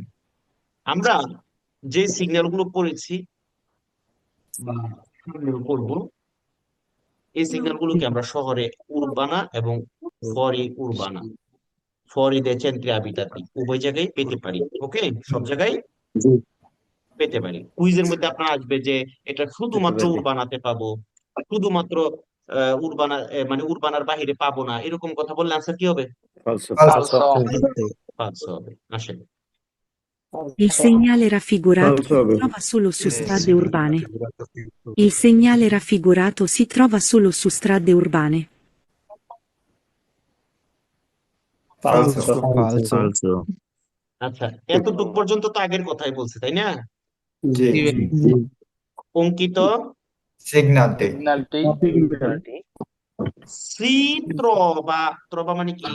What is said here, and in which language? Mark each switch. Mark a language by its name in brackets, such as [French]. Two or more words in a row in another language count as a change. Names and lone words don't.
[Bangla] আমরা যে সিগন্যাল গুলো পড়েছি বা করবো, এই সিগন্যাল গুলোকে আমরা শহরে উর্বানা এবং [Italian] fuori urbana, fuori dei centri abitati [Bangla] উভয় জায়গায় পেতে পারি। ওকে, সব জায়গায় জি। পেতে পারি। কুইজের মধ্যে আপনার আসবে যে এটা শুধুমাত্র উর্বানাতে পাবো, শুধুমাত্র উর্বানা মানে উর্বানার বাহিরে পাবো না, এরকম কথা বললে আনসার কি হবে? ফালস হবে। আসেন, [Italian] Il segnale raffigurato Falso. si trova solo su strade urbane. Il segnale raffigurato si trova solo su strade urbane. ফালসো। [Bangla] আচ্ছা, এতটুকু পর্যন্ত তো আগের কথাই বলছে, তাই না? জি। অঙ্কিত সিগন্যালটি [Italian] si trova, trova [Bangla] মানে কি?